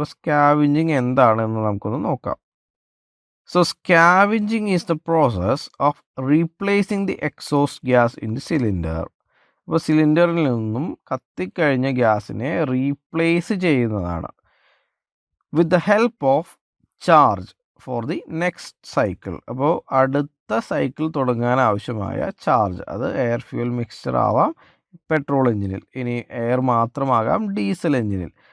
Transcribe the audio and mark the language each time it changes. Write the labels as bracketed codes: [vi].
[ml] അപ്പോൾ സ്കാവെഞ്ചിങ് എന്താണെന്ന് നമുക്കൊന്ന് നോക്കാം. [en] So scavenging is the process of replacing the exhaust gas in the cylinder. [ml] അപ്പോൾ സിലിണ്ടറിൽ നിന്നും കത്തിക്കഴിഞ്ഞ ഗ്യാസിനെ റീപ്ലേസ് ചെയ്യുന്നതാണ്. [en] With the help of charge for the next cycle. [ml] അപ്പോൾ അടുത്ത സൈക്കിൾ തുടങ്ങാൻ ആവശ്യമായ ചാർജ്, അത് എയർ ഫ്യൂൽ മിക്സ്ചർ ആവാം പെട്രോൾ എഞ്ചിനിൽ, ഇനി എയർ മാത്രമാകാം ഡീസൽ എഞ്ചിനിൽ.